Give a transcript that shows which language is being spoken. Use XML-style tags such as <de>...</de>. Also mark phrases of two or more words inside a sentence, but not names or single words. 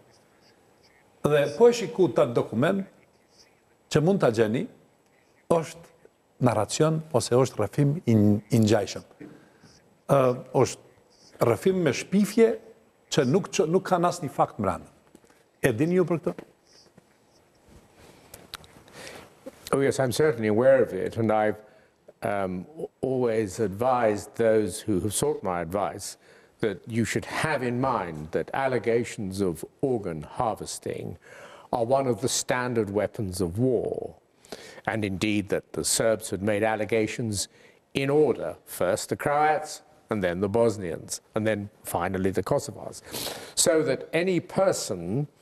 <sq>Dhe po e shiku të dokument që mund të gjeni, është narracion, ose është rrëfim i ngjajshëm. Është rrëfim me shpifje që nuk ka asnjë fakt brenda. E dini ju për këtë?</sq> <en>Oh yes, I'm certainly aware of it, and I've always advised those who have sought my advice that you should have in mind that allegations of organ harvesting are one of the standard weapons of war, and indeed that the Serbs had made allegations in order, first the Croats, and then the Bosnians, and then finally the Kosovars, so that any person</en>